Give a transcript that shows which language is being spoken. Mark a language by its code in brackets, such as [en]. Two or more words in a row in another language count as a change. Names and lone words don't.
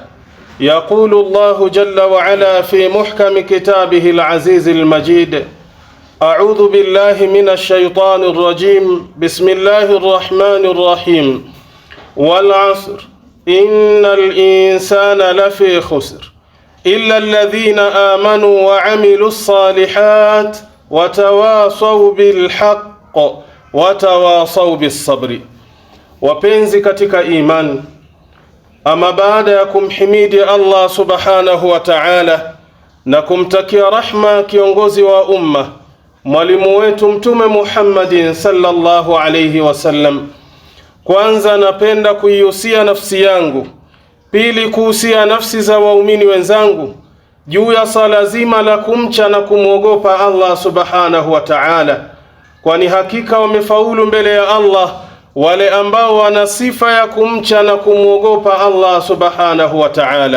[ar] يقول الله جل وعلا في محكم كتابه العزيز المجيد: أعوذ بالله من الشيطان الرجيم، بسم الله الرحمن الرحيم. والعصر إن الإنسان لفي خسر إلا الذين آمنوا وعملوا الصالحات وتواصوا بالحق وتواصوا بالصبر. [sw] Wapenzi katika imani, ama baada ya kumhimidi Allah [ar] سبحانه وتعالى [sw] na kumtakia rahma kiongozi wa umma, mwalimu wetu Mtume Muhammadin [ar] صلى الله عليه وسلم, [sw] kwanza napenda kuihusia nafsi yangu, pili kuhusia nafsi za waumini wenzangu juu ya sala zima la kumcha na kumwogopa Allah [ar] سبحانه وتعالى, [sw] kwani hakika wamefaulu mbele ya Allah wale ambao wana sifa ya kumcha na kumwogopa Allah [ar] سبحانه وتعالى.